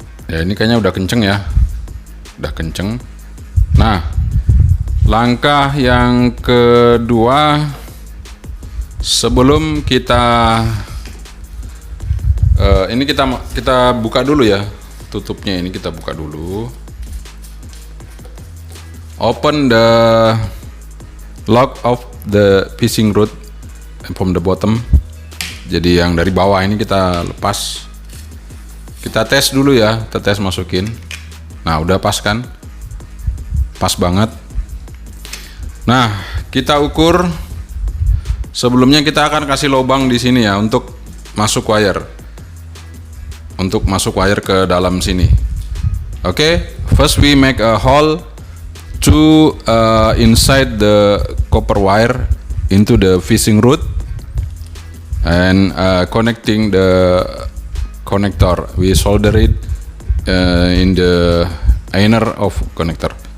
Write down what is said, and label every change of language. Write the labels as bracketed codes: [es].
[id] Ya ini kayaknya udah kenceng ya. Udah kenceng. Nah, langkah yang kedua, sebelum kita ini kita buka dulu ya, tutupnya ini kita buka dulu. [en] Open the lock of the fishing rod from the bottom. [id] Jadi yang dari bawah ini kita lepas. Kita tes dulu ya, kita tes masukin. Nah, udah pas kan? Pas banget. Nah, kita ukur. Sebelumnya kita akan kasih lubang di sini ya untuk masuk wire. Untuk masuk wire ke dalam sini. [en] Oke, first we make a hole to inside the copper wire into the fishing rod and connecting the connector. We solder it in the inner of connector.